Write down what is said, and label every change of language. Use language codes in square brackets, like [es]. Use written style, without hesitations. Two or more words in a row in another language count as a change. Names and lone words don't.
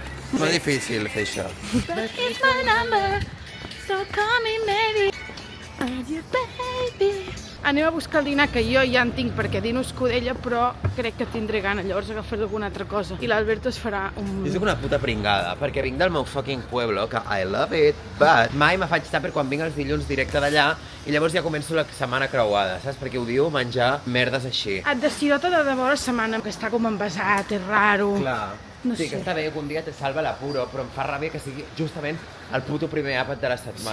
[ca] Molt difícil fer això. [en] It's my number, so call me maybe. I'm your baby. [ca] Anem a buscar el dinar, que jo ja en tinc perquè dino escudella, però crec que tindré gana, llavors agafaré alguna altra cosa. I l'Alberto es farà un... Jo soc una puta pringada, perquè vinc del meu fucking pueblo, que [en] I love it, [ca] but mai me faig tàper quan vinc els dilluns directe d'allà i llavors ja començo la setmana creuada, saps? Perquè odio menjar merdes així. Et destirota de debò la setmana, que està com envasat, és raro. Clar. No Sí, sé. que està bé que un dia te salva l'apuro, però em fa ràbia que sigui justament el puto primer àpat de la setmana.